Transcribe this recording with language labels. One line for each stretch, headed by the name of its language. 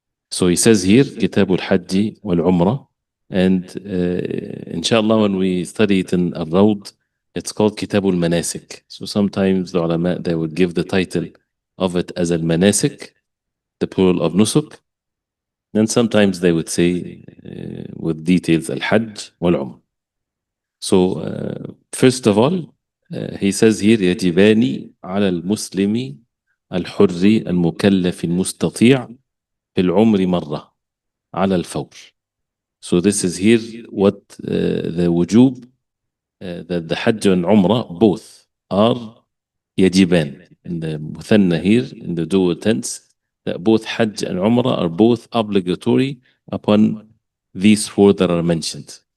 English: So he says here Kitab al-Hajj wal-ʿUmrah, and inshallah when we study it in al-Rawd, it's called Kitab al-Manasik. So sometimes the ulama, they would give the title of it as al-Manasik, the plural of nusuk, and sometimes they would say with details al-Hajj wal-ʿUmrah. So first of all, he says here
Arabic: يجبان على المسلم الحر المكلف المستطيع في العمر مرة على الفور.
English: So this is here what the wujub that the Hajj and Umrah both are يجبان. In the muthanna here, in the dual tense, that both Hajj and Umrah are both obligatory upon these four that are mentioned.